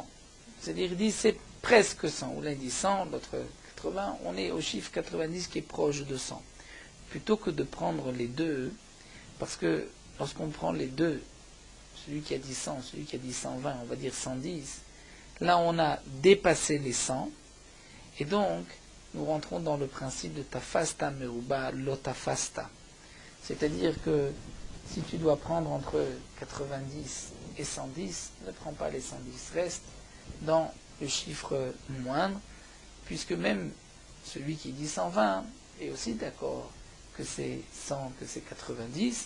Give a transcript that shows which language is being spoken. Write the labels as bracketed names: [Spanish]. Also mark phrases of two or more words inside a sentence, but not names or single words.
[French] C'est-à-dire, ils disent c'est presque 100. Ou l'un dit 100, l'autre 80, on est au chiffre 90 qui est proche de 100. Plutôt que de prendre les deux, parce que lorsqu'on prend les deux, celui qui a dit 100, celui qui a dit 120, on va dire 110, là on a dépassé les 100, et donc nous rentrons dans le principe de [Hebrew] תפסת מרובה לא תפסת. [French] C'est-à-dire que si tu dois prendre entre 90 et 110, ne prends pas les 110, reste dans le chiffre moindre, puisque même celui qui dit 120 est aussi d'accord que c'est 100, que c'est 90.